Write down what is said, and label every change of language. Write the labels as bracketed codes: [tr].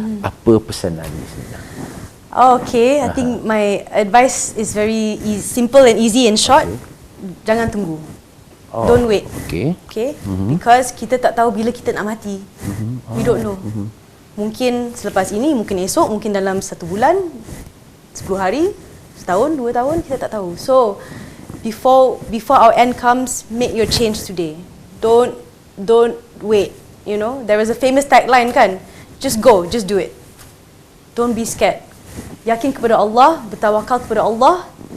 [ms] Apa pesanan ni sebenarnya? [en] Okay, I think my advice is very simple and easy and short. [ms] Jangan tunggu. [en] Don't wait. [ms] Okay. Because kita tak tahu bila kita nak mati. [en] We don't know. [ms] Mungkin selepas ini, mungkin esok, mungkin dalam 1 bulan, 10 hari, setahun, 2 tahun, kita tak tahu. [en] So before our end comes, make your change today. Don't wait. There is a famous tagline kan, just go, just do it. Don't be scared. [ms] Yakin kepada Allah, bertawakal kepada Allah.